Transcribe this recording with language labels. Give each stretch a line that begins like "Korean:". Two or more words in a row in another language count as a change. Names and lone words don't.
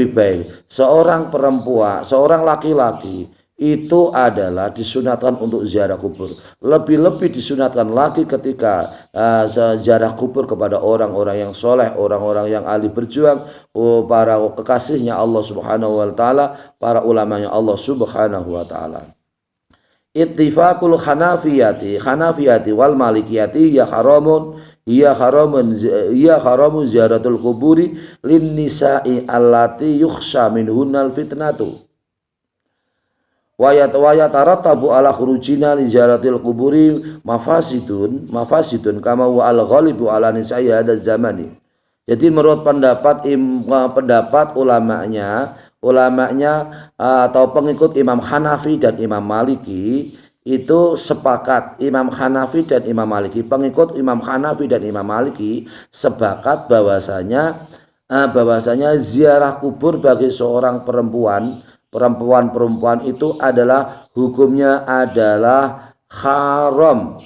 Indonesian: Ini lebih baik. Seorang perempuan, seorang laki-laki itu adalah disunatkan untuk ziarah kubur. Lebih-lebih disunatkan lagi ketika ziarah kubur kepada orang-orang yang soleh, orang-orang yang ahli berjuang, para kekasihnya Allah
Arabic: سبحانه وتعالى,
Indonesian: para ulamanya Allah
Arabic: سبحانه وتعالى. اتفاق الحنفية والمالكية يا حرام زيارة القبور للنساء اللاتي يخشى منهن الفتنة ويترتب على خروجنا لزيارة القبور مفاسد كما والغالب على نساء هذا الزمان.
Indonesian: Jadi menurut pendapat ulamanya atau pengikut Imam Hanafi dan Imam Maliki itu sepakat, Imam Hanafi dan Imam Maliki, pengikut Imam Hanafi dan Imam Maliki sepakat bahwasanya ziarah kubur bagi seorang perempuan itu adalah hukumnya adalah haram.